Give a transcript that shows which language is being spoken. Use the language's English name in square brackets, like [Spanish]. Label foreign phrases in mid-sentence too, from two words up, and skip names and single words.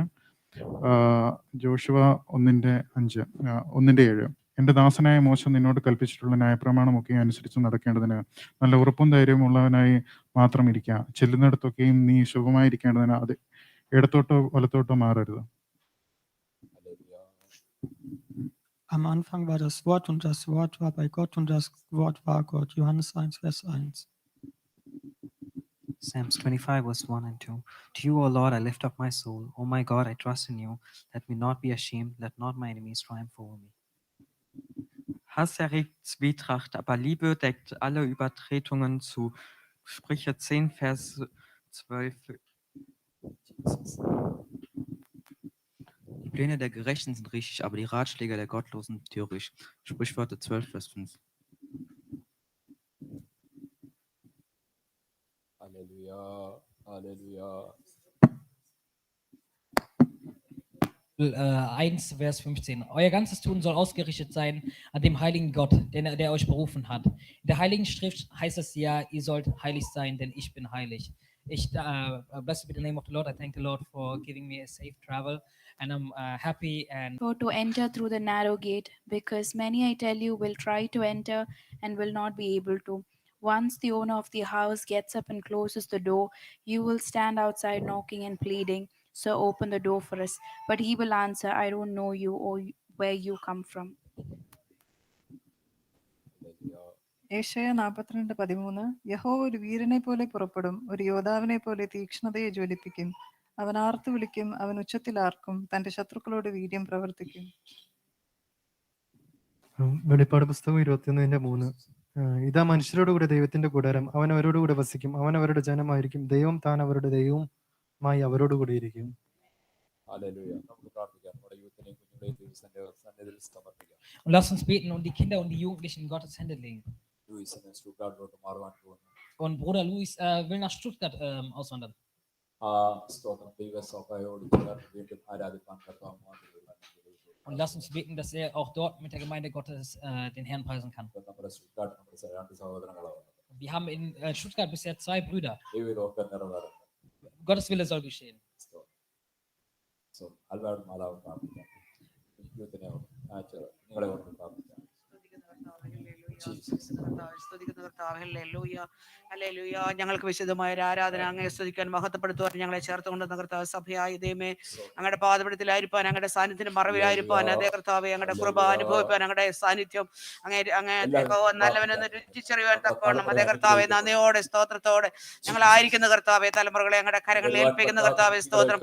[Malayalam] ജോഷുവ 1:5, 1:7. എൻ്റെ ദാസനായ മോശ നിന്നോട് കൽപ്പിച്ചിട്ടുള്ള ന്യായപ്രമാണമൊക്കെ അനുസരിച്ച് നടക്കേണ്ടതിന് നല്ല ഉറപ്പും ധൈര്യവും ഉള്ളവനായി മാത്രം ഇരിക്കുക. ചെല്ലുന്നിടത്തൊക്കെയും നീ ശുഭമായിരിക്കേണ്ടതിന് അത് ഇടത്തോട്ടോ വലത്തോട്ടോ മാറരുത്. [German] Am Anfang war das Wort und das Wort war bei Gott und das Wort war Gott. Johannes 1, Vers 1. [English] Psalms 25, verse 1 and 2. To you, O Lord, I lift up my soul. O my God, I trust in you. Let me not be ashamed. Let not my enemies triumph over me. [German] Hass erregt Zwietracht, aber Liebe deckt alle Übertretungen zu. Sprüche 10, Vers 12. Die Pläne der Gerechten sind richtig, aber die Ratschläge der Gottlosen töricht. Sprichwörter 12, Vers 5. Halleluja, Halleluja. 1, Vers 15. Euer ganzes Tun soll ausgerichtet sein an dem heiligen Gott, der euch berufen hat. In der Heiligen Schrift heißt es ja, ihr sollt heilig sein, denn ich bin heilig. [English] Blessed be the name of the Lord. I thank the Lord for giving me a safe travel, and I'm happy and To enter through the narrow gate, because many, I tell you, will try to enter and will not be able to. Once the owner of the house gets up and closes the door, you will stand outside knocking and pleading, "Sir, open the door for us." But he will answer, "I don't know you or where you come from." [Malayalam] ഏശയ്യാ 42:13. യഹോവ ഒരു വീരനെ പോലെ പുറപ്പെടും, ഒരു യോദ്ധാവിനെ പോലെ തീക്ഷ്ണതയെ ജ്വലിപ്പിക്കും. അവൻ ആർത്തു വിളിക്കും, അവൻ ഉച്ചത്തിൽ ആർക്കും, തന്റെ ശത്രുക്കളോട് വീര്യം പ്രവർത്തിക്കും. വെളിപ്പാട് പുസ്തകം 21:3. ഇതാ മനുഷ്യരോട് കൂടെ ദൈവത്തിന്റെ കൂടാരം, അവൻ അവരോട് കൂടെ വസിക്കും, അവൻ അവരുടെ ജനമായിരിക്കും, ദൈവം താൻ അവരുടെ ദൈവവും മായി അവരോട് കൂടി ഇരിക്കും. ഹല്ലേലൂയ. നമുക്ക് പ്രാർത്ഥിക്കാം. നമ്മുടെ യൂത്തിനെയും കുഞ്ഞുങ്ങളെയും ദൈവത്തിന്റെ സന്നിധിയിൽ സമർപ്പിക്കാം. [German] Und lass uns beten und die Kinder und die Jugendlichen in Gottes Hände legen. [Malayalam] ലൂയിസിനെ സ്റ്റുട്ട്ഗാർട്ടിലോട്ട് മാറുവാൻ പോകുന്നു. [German] Und Bruder Luis will nach Stuttgart auswandern. [Malayalam] സ്തോത്രം. ദൈവസഭയോട് ചേർന്ന് വീണ്ടും ആരാധിക്കാൻ കർത്താവ് മാതൃകയാണ്. [German] Und lass uns beten, dass er auch dort mit der Gemeinde Gottes den Herrn preisen kann. [Malayalam] നമ്മുടെ സ്റ്റുട്ട്ഗാർട്ട് നമ്മുടെ രണ്ട് സഹോദരങ്ങളാണ്. [German] Wir haben in Stuttgart bisher 2 Brüder. [Malayalam] ദൈവമൊക്കെ നിറവേറും. [German] Gottes Wille soll geschehen. [Malayalam] So, Albert Malav പ്രാർത്ഥിക്കാം. യൂത്തിനെ നിങ്ങളെ ഓർത്ത് പ്രാർത്ഥിക്കാം. ഞങ്ങൾക്ക് വിശുദ്ധമായ ഒരു ആരാധന അങ്ങയെ സ്തുതിക്കാൻ മഹത്വപ്പെടുത്തുവാൻ ഞങ്ങളെ ചേർത്തുകൊണ്ടുവന്ന കർത്താവ് സഭയായി ദൈവമേ അങ്ങയുടെ പാദപീഠത്തിലായിരിക്കാൻ അങ്ങയുടെ സാന്നിധ്യത്തിന് മറവിലായിരിക്കാൻ അതേ കർത്താവെ അങ്ങയുടെ കൃപ അനുഭവിപ്പാൻ അങ്ങയുടെ സാന്നിധ്യം അങ്ങേ നല്ലവനെന്ന് രുചിച്ചറിയുവാൻ തക്കവണ്ണം അതേ കർത്താവെ നന്ദിയോടെ സ്തോത്രത്തോടെ ഞങ്ങളായിരിക്കുന്ന കർത്താവെ തലമുറകളെ അങ്ങയുടെ കരങ്ങളിൽ ഏൽപ്പിക്കുന്ന കർത്താവെ സ്തോത്രം.